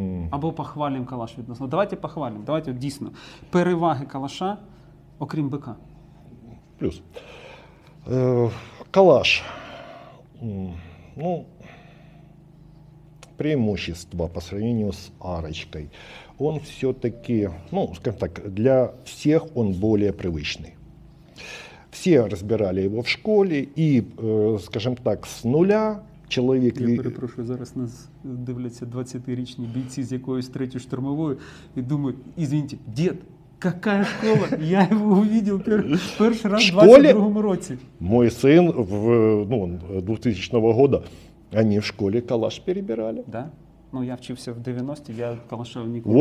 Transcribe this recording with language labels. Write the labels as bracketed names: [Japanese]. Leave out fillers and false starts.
[Ukrainian] Або похвалимо калаш відносно. Давайте похвалимо. Давайте от, дійсно. Переваги калаша, окрім БК. Плюс. Калаш. [Russian] Ну, преимущество по сравнению с арочкой. Он все-таки, ну, скажем так, для всех он более привычный. Все разбирали его в школе и, скажем так, с нуля [Ukrainian] чоловік... Я перепрошую, зараз нас дивляться 20-річні бійці з якоюсь третьою штурмовою і думають, [Russian] извините, дед, какая школа? Я его увидел [Ukrainian] перший раз в 22-му році. [Russian] Мой сын в 2000 года, они в школе калаш перебирали. Да? [Ukrainian] Ну, я вчився в 90-ті, я калаша ніколи не